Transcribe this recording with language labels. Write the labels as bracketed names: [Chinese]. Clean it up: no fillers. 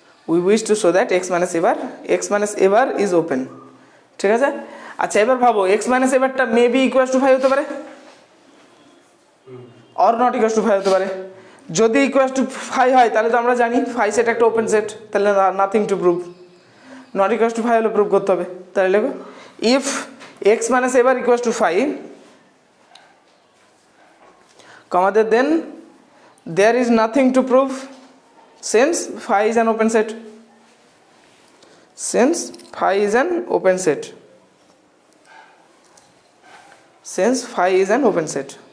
[English] We wish to show that x minus a bar is open. [Bangla] ঠিক আছে? আচ্ছা, এবার ভাবো x minus a বারটা মেবি ইকুয়াল টু 5 হতে পারে অর নট ইকুয়াল টু 5 হতে পারে। যদি ইকুয়াল টু 5 হয় তাহলে তো আমরা জানি 5 সেট একটা ওপেন সেট, তাহলে [English] nothing to prove, [Bangla] not equal to 5 হলে প্রুভ করতে হবে। তাহলে লেখো [English] If x minus a bar equals to 5, comma then there is nothing to prove since phi is an open set, since phi is an open set, since phi is an open set।